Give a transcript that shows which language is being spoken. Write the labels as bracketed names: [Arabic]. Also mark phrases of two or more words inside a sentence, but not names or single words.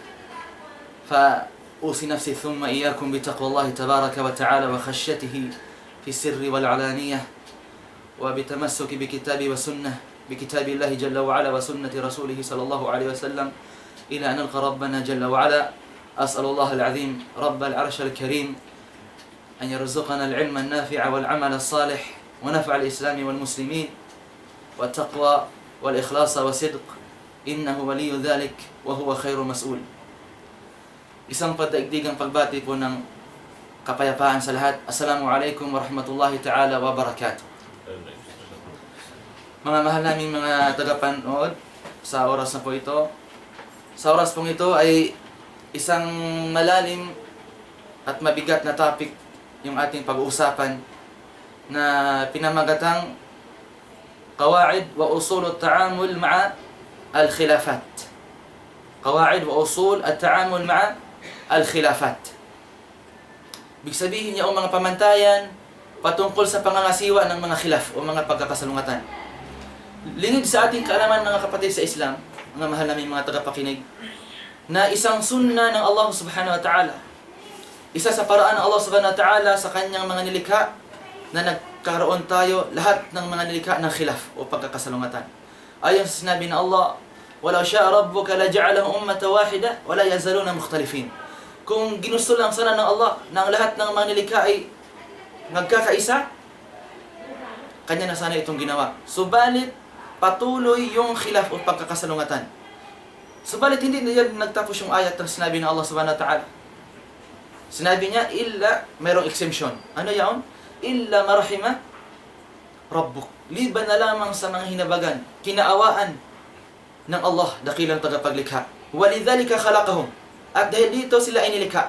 [Arabic] فأوصي نفسي ثم إياكم بتقوى الله تبارك وتعالى وخشيته في السر والعلانية وبتمسك بكتاب الله جل وعلا وسنة رسوله صلى الله عليه وسلم إلى أن نلقى ربنا جل وعلا. أسأل الله العظيم رب العرش الكريم أن يرزقنا العلم النافع والعمل الصالح ونفع الإسلام والمسلمين والتقوى والإخلاص والصدق إنه ولي ذلك وهو خير مسؤول. [Filipino] Isang padaigdigang pagbati po ng kapayapaan sa lahat. [Arabic] السلام عليكم ورحمة الله تعالى وبركاته. [Filipino] Mga mahal naming mga tagapanood sa oras na po ito. Sa oras pong ito ay isang malalim at mabigat na topic yung ating pag-uusapan na pinamagatang Qawaid wa Usul at-Ta'amul ma'a al-Khilafat. qawaid wa usul at-ta'amul ma'a al-khilafat. Ibig sabihin niya ang mga pamantayan patungkol sa pangangasiwa ng mga khilaf o mga pagkakasalungatan. Lingid sa ating kaalaman mga kapatid sa Islam, mga mahal naming mga tagapakinig, na isang sunna ng Allah [Arabic] سبحانه وتعالى, [Filipino] isa sa paraan ng Allah [Arabic] سبحانه وتعالى [Filipino] sa kanyang mga nilikha na nagkaroon tayo lahat ng mga nilikha ng khilaf o pagkakasalungatan. Ayon sa sinabi ng Allah, [Arabic] "ولو شاء ربك لجعلهم أمة واحدة ولا يزالون مختلفين." [Filipino] Kung ginusto lang sana ng Allah na ang lahat ng mga nilikha ay nagkakaisa, kanya na sana itong ginawa. Subalit, patuloy yung khilaf o pagkakasalungatan. Subalit, hindi na yan nagtapos yung ayat na sinabi ng Allah [Arabic] سبحانه وتعالى. [Filipino] Sinabi niya, illa, mayroong exemption. Ano yaon? [Arabic] إلا من رحم ربك. [Filipino] Liban na lamang sa mga hinabagan, kinaawaan ng Allah, dakilang tagapaglikha. [Arabic] ولذلك خلقهم. [Filipino] At dahil dito sila ay nilikha.